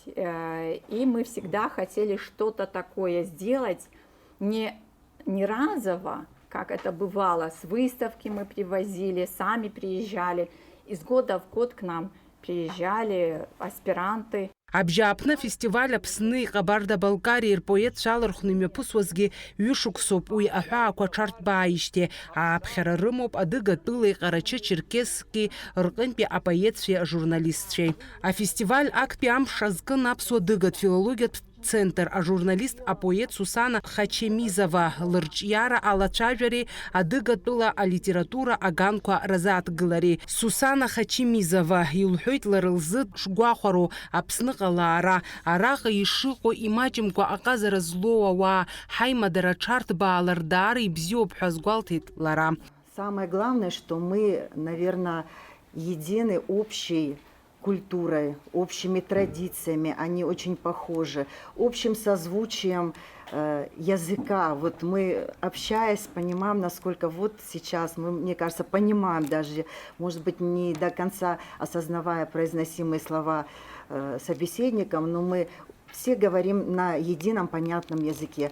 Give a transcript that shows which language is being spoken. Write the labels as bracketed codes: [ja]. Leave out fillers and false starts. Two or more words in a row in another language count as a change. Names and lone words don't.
[ru] И мы всегда хотели что-то такое сделать, не разово, как это бывало, с выставки мы привозили, сами приезжали. Из года в год к нам приезжали аспиранты. [ab] Абжьааԥны фестиваль Аԥсны Ҟабарда-Балкариа рпоет шалырхәны имҩаԥысуазгьы ҩышықәсоуп уи аҳәаақәа ҽарҭбааижьҭеи ааԥхьара рымоуп Адыгатәылеи Ҟарачы-Черкесски рҟынтәи апоетцәеи ажурналистцәеи. Афестиваль актәи амш азкын Аԥсуа-Дыгатә филологиатә центр ажурналист апоет Сусана Хачемизова лырҿиара алацәажәареи Адыгатәыла алитература аганқәа разааҭгылареи. Сусана Хачемизова илҳәоит лара лзы шгәахәароу Аԥсны ҟалаара, араҟа ишыҟоу имаҷымкәа аҟазара злоу ауаа ҳаимадара ҽарҭбаалар даара ибзиоуп ҳәа азгәалҭеит лара. [ru] Самое главное, что мы, наверное, едины общей культурой, общими традициями, они очень похожи, общим созвучием языка. Вот мы, общаясь, понимаем, насколько вот сейчас мы, мне кажется, понимаем даже, может быть, не до конца осознавая произносимые слова собеседником, но мы все говорим на едином понятном языке.